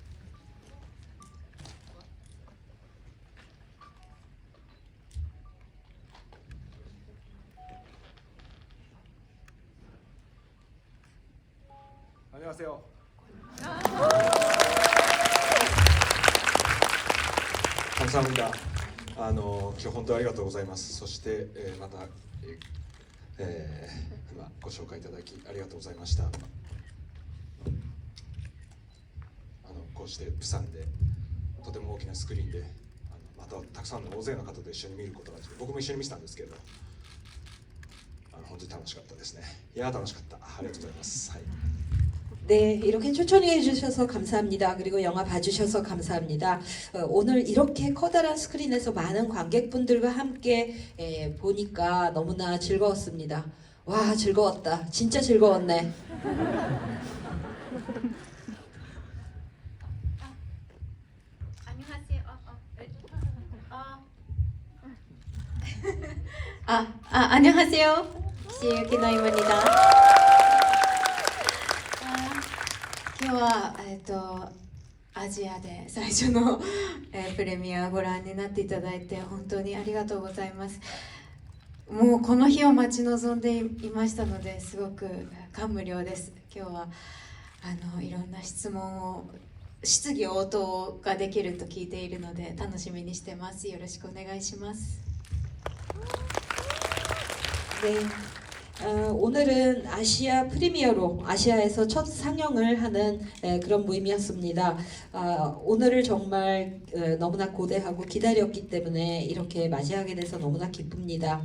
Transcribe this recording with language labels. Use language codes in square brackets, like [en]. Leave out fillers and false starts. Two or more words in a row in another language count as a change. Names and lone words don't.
[ko] 안녕하세요. 감사합니다. [ja] 今日本当にありがとうございます。そして、また、今ご紹介いただきありがとうございました。こうしてプサンでとても大きなスクリーンでまたたくさんの大勢の方と一緒に見ることができて、僕も一緒に見てたんですけど、本当に楽しかったですね。いや楽しかった。ありがとうございます。はい。 [ko] 네, 이렇게 초청해 주셔서 감사합니다. 그리고 영화 봐주셔서 감사합니다. 오늘 이렇게 커다란 스크린에서 많은 관객분들과 함께 보니까 너무나 즐거웠습니다. 와, 즐거웠다. 진짜 즐거웠네. 안녕하세요. 키시유키노입니다. [ja] 今日は、アジアで最初の、プレミアご覧になっていただいて本当にありがとうございます。もうこの日を待ち望んでいましたので、すごく感無量です。今日はいろんな質疑応答ができると聞いているので楽しみにしてます。よろしくお願いします。 [ko] 네. 오늘은 아시아 프리미어로 아시아에서 첫 상영을 하는 그런 모임이었습니다. 오늘을 정말 너무나 고대하고 기다렸기 때문에 이렇게 맞이하게 돼서 너무나 기쁩니다.